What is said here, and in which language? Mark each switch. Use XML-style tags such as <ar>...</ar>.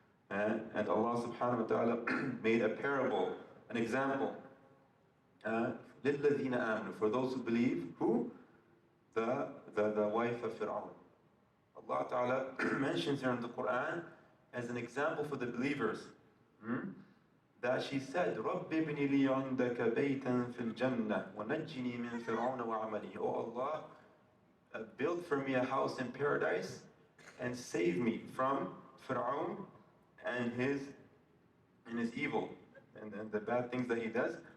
<en>And Allah subhanahu wa ta'ala made a parable, an example,</en> <ar>لِلَّذِينَ آمَنُوا,</ar> <en>for those who believe. Who? The wife of Fir'aun. Allah ta'ala mentions her in the Quran as an example for the believers. That she said,</en> <ar>رَبِّ ابْنِ لِي عِنْدَكَ بَيْتًا فِي الْجَنَّةِ وَنَجِّنِي مِنْ فِرْعَوْنَ وَعَمَلِهِ.</ar> <en>Oh Allah, build for me a house in paradise and save me from Fir'aun and his evil and the bad things that he does.</en>